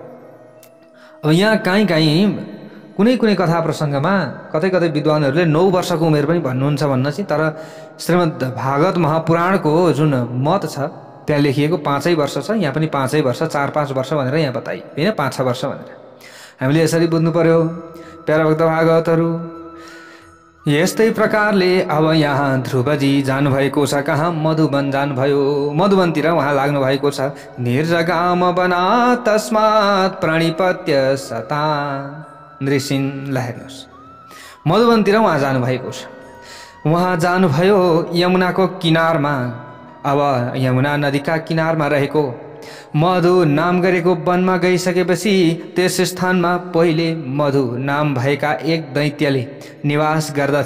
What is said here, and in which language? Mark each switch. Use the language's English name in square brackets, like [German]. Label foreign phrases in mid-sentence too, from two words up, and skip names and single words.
[Nepali] अब यहाँ काहीँ कुनै कथा प्रसङ्गमा कतै विद्वानहरूले 9 वर्षको उमेर पनि भन्नुहुन्छ भन्न चाहिँ, तर श्रीमद् भागवत महापुराणको जुन मत छ त्यहाँ लेखिएको 5 वर्ष छ। यहाँ पनि 5 वर्ष, 4-5 वर्ष भनेर यहाँ बताइ, होइन 5 वर्ष भनेर। हामीले यसरी बुझ्नु पर्यो प्यारा भक्त भागवतहरू। यस्तै प्रकारले अब यहाँ ध्रुवजी जानुभएको छ कहाँ? मधुवन जानुभयो। मधुवनतिर उहाँ लाग्नु भएको छ। [Sanskrit] निर्जगाम बना तस्मात् प्रणिपत्य सता नृसिंह। [Nepali] ल हेर्नुहोस्, मधुवनतिर उहाँ जानुभएको छ। उहाँ जानुभयो यमुनाको किनारमा। अब यमुना नदीका किनारमा रहेको मधु नाम गरेको वनमा गइसकेपछि त्यस स्थानमा पहिले मधु नाम भएका एक दैत्यले निवास गर्दथे।